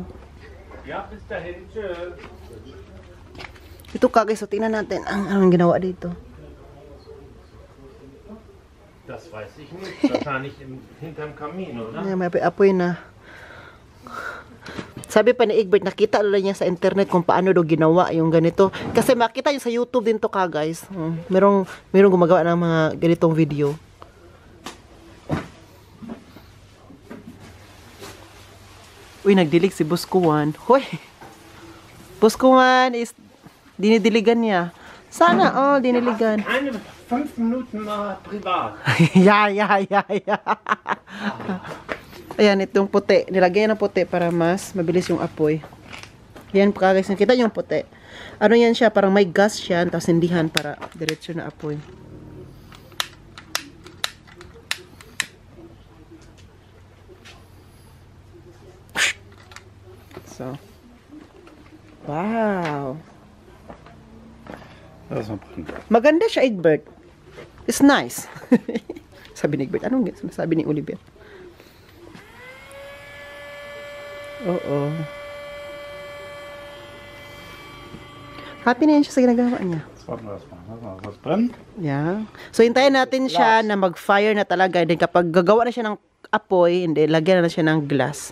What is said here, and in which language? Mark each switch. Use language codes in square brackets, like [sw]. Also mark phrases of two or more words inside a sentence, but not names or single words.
[de] Ja, bis dahin. Tschüss. [tl] Ito guys, so tingnan natin ang ginawa dito. [de] Das weiß ich nicht. Wahrscheinlich hinterm Kamin, oder? [tl] May apoy na. Sabi pa ni Egbert, nakita lang niya sa internet kung paano daw ginawa yung ganito. Kasi makita niyo sa YouTube din to guys. Merong gumagawa ng mga ganitong video. Uy, nagdilig si Boss Kuwan. Hoy! Boss Kuwan is dinidiligan niya. Sana, diniligan. [de] 5 Minuten mal privat. Ja. [tl] Ayan, itong puti. Nilagyan ng puti para mas mabilis yung apoy. Yan, guys. Nakita yung puti. Ano yan siya? Parang may gas siya. Tapos hindihan para diretso na apoy. So. Wow. Maganda siya, Egbert. [en] It's nice. [tl] Sabi ni Egbert. Anong sabi ni Oliver? Oo. Happy na yan siya sa ginagawa niya. [en] Yeah. [tl] So, hintayin natin siya na mag-fire na talaga. Then, kapag gagawa na siya ng apoy, hindi, lagyan na siya ng glass.